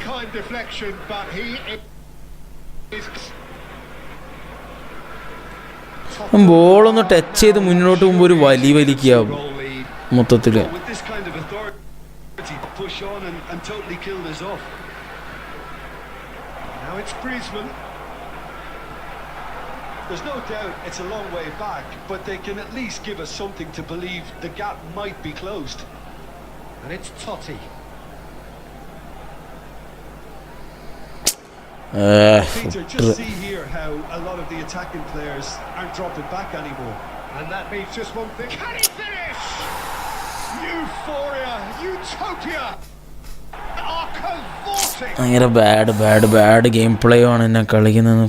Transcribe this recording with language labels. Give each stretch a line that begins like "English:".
English: Kind deflection, but he is
Malayalam: ബോളൊന്ന് touch ചെയ്ത് മുന്നോട്ട് പോകുമ്പോൾ ഒരു വലിക്കാവും
English: goal lead.
Malayalam: മൊത്തത്തിൽ.
English: With this kind of authority to push on and totally kill this off. Now it's Griezmann. There's no doubt it's a long way back, but they can at least give us something to believe the gap might be closed. And it's Totti. Peter, just see here how a lot of the attacking players aren't dropping back anymore. And that means just one thing. Can he finish? Euphoria, utopia are cavorting.
Malayalam: ഭയങ്കര bad game play ആണ് എന്നെ കളിക്കുന്നത്.